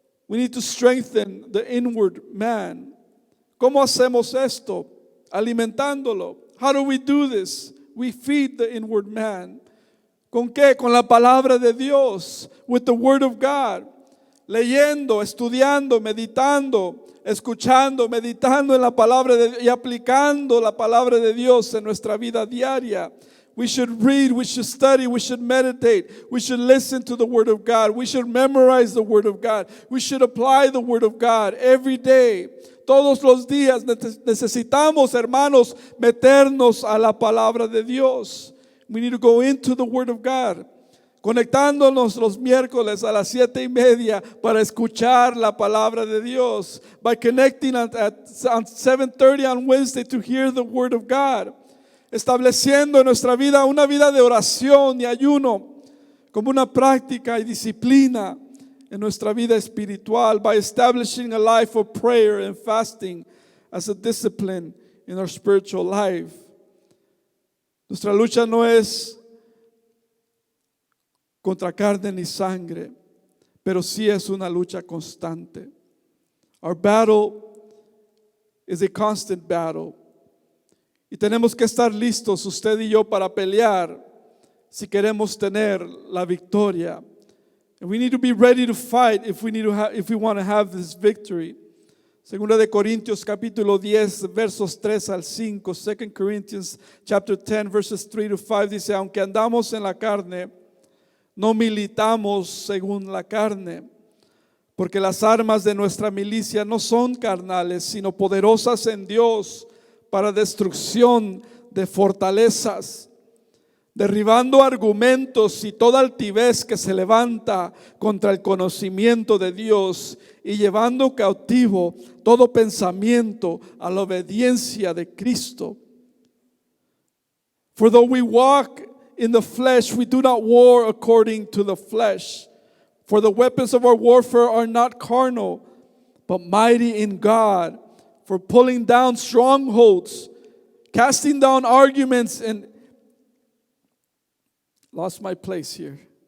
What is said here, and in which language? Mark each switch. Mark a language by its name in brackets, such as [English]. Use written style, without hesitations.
[English] We need to strengthen the inward man. [Spanish] ¿Cómo hacemos esto? Alimentándolo. [English] How do we do this? We feed the inward man. [Spanish] ¿Con qué? Con la palabra de Dios. [English] With the word of God. [Spanish] Leyendo, estudiando, meditando, escuchando, meditando en la palabra y aplicando la palabra de Dios en nuestra vida diaria. [English] We should read, we should study, we should meditate, we should listen to the word of God, we should memorize the word of God, we should apply the word of God every day. [Spanish] Todos los días necesitamos, hermanos, meternos a la palabra de Dios. [English] We need to go into the word of God. [Spanish] Conectándonos los miércoles a las 7:30 para escuchar la palabra de Dios. [English] By connecting at 7:30 on Wednesday to hear the word of God. [Spanish] Estableciendo en nuestra vida una vida de oración y ayuno como una práctica y disciplina en nuestra vida espiritual. [English] By establishing a life of prayer and fasting as a discipline in our spiritual life. [Spanish] Nuestra lucha no es contra carne ni sangre, pero sí es una lucha constante. [English] Our battle is a constant battle. [Spanish] Y tenemos que estar listos, usted y yo, para pelear si queremos tener la victoria. [English] And we need to be ready to fight if we want to have this victory. [Spanish] Segunda de Corintios capítulo 10 versos 3 al 5. [English] 2 Corinthians chapter 10 verses 3 to 5 [Spanish] dice, aunque andamos en la carne, no militamos según la carne, porque las armas de nuestra milicia no son carnales, sino poderosas en Dios para destrucción de fortalezas, derribando argumentos y toda altivez que se levanta contra el conocimiento de Dios y llevando cautivo todo pensamiento a la obediencia de Cristo. [English] For though we walk in the flesh, we do not war according to the flesh. For the weapons of our warfare are not carnal, but mighty in God, for pulling down strongholds, casting down arguments, and lost my place here.